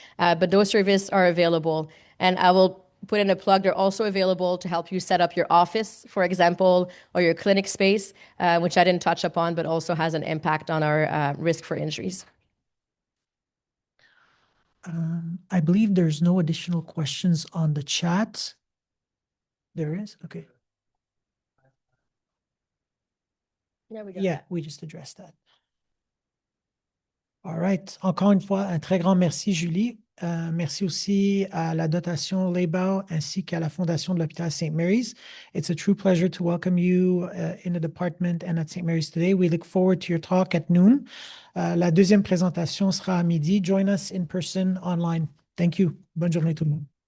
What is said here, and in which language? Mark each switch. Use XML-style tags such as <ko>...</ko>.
<en>But those services are available. And I will put in a plug, they're also available to help you set up your office, for example, or your clinic space, which I didn't touch upon, but also has an impact on our risk for injuries. I believe there's no additional questions on the chat. There is? Okay. Yeah, we just addressed that. All right.</en> <fr>Encore une fois, un très grand merci, Julie. Merci aussi à la dotation Labow ainsi qu'à la Fondation de l'Hôpital St. Mary's.</fr> <en>It's a true pleasure to welcome you in the department and at St. Mary's today. We look forward to your talk at noon.</en> <fr>La deuxième présentation sera à midi.</fr> <en>Join us in person online. Thank you.</en> <fr>Bonne journée tout le monde.</fr>